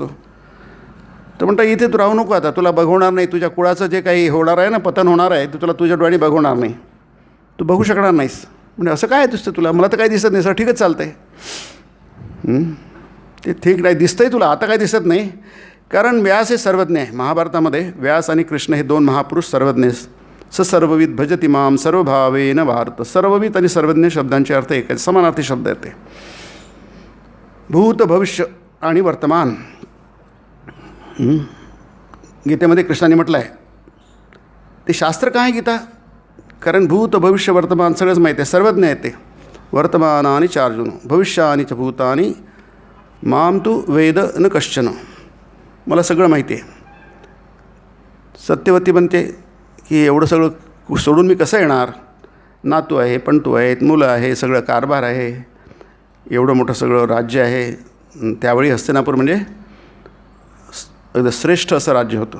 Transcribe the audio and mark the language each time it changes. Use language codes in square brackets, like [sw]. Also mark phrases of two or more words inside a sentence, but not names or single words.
[mr] तर म्हणता इथे तू राहू नको, आता तुला बघवणार नाही, तुझ्या कुळाचं जे काही होणार आहे ना, पतन होणार आहे, ते तुला तुझ्या डोळ्याने बघवणार नाही, तू बघू शकणार नाहीस. म्हणजे असं काय दिसतं तुला, मला तर काही दिसत नाही सर. ठीकच चालतं आहे, ते ठीक नाही दिसतं आहे तुला, आता काही दिसत नाही. कारण व्यास हे सर्वज्ञ आहे. महाभारतामध्ये व्यास आणि कृष्ण हे 2 महापुरुष सर्वज्ञ. [sa] स सर्वविद भजति माम सर्वभावेन भारत. [mr] सर्वविद आणि सर्वज्ञ शब्दांचे अर्थ एक आहे, समानार्थी शब्द आहेत ते. भूत, भविष्य आणि वर्तमान. गीतेमध्ये कृष्णाने म्हटलं आहे. ते शास्त्र काय गीता, कारण भूत, भविष्य, वर्तमान सगळंच माहिती आहे, सर्वज्ञ आहे ते. [sa] वर्तमानानि च अर्जुन भविष्यानि च भूतानि माम तू वेद न कश्चन. [mr] मला सगळं माहिती आहे. सत्यवती म्हणते की एवढं सगळं सोडून मी कसं येणार. नातू आहे, पणतू आहेत, मुलं आहे, सगळं कारभार आहे, एवढं मोठं सगळं राज्य आहे. त्यावेळी हस्तिनापूर म्हणजे अगदी श्रेष्ठ असं राज्य होतं.